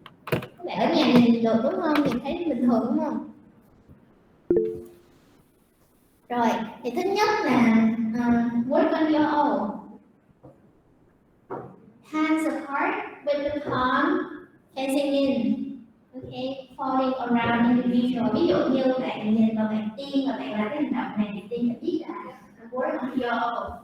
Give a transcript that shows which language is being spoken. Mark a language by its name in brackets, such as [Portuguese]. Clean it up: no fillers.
[Vietnamese] Các bạn ở nhà nhìn được đúng không? Nhìn thấy bình thường đúng không? Rồi, thì thứ nhất là [English] work on your own. Hands apart with the palm facing in. Okay, folding around individual. [Vietnamese] Ví dụ như bạn nhìn vào bạn tiên và bạn làm cái hành động này thì tiên sẽ biết là [English] work on your own.